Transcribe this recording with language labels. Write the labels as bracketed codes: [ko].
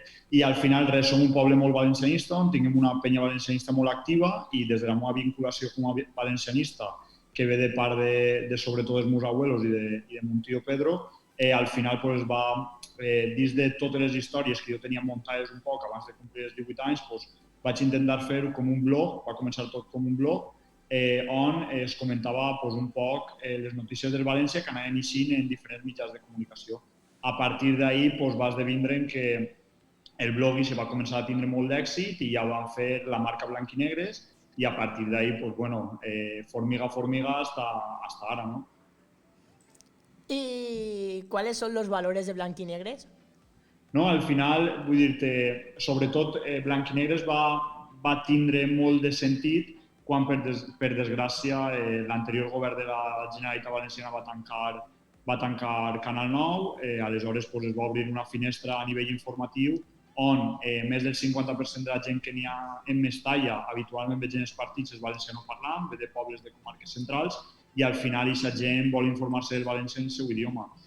[ca] I al final, res, som un poble molt valencianista, on tinguem una penya valencianista molt activa i des de la meva vinculació com a valencianista, que ve de part de sobretot els meus abuelos i de mon tio Pedro, al final es va, dins de totes les històries que jo tenia muntades un poc abans de complir els 18 anys, vaig intentar fer-ho com un blog, va començar tot com un blog, on es comentava un poc les notícies del València que anaven eixint en diferents mitjans de comunicació. A partir d'ahir va esdevindre que el blog se va començar a tindre molt d'èxit i ja van fer la marca Blanquinegres i a partir d'ahir, formiga a formiga hasta ara, ¿no? [es] ¿Y cuáles son los valores de Blanquinegres? [ca] No, al final, vull dir-te, sobretot Blanquinegres va tindre molt de sentit quan, per desgràcia, l'anterior govern de la Generalitat Valenciana va tancar Canal 9, aleshores es va obrir una finestra a nivell informatiu on més del 50% de la gent que n'hi ha en Mestalla habitualment veig en els partits és valencianoparlant, ve de pobles de comarques centrals i al final aquesta gent vol informar-se del valencià en el seu idioma.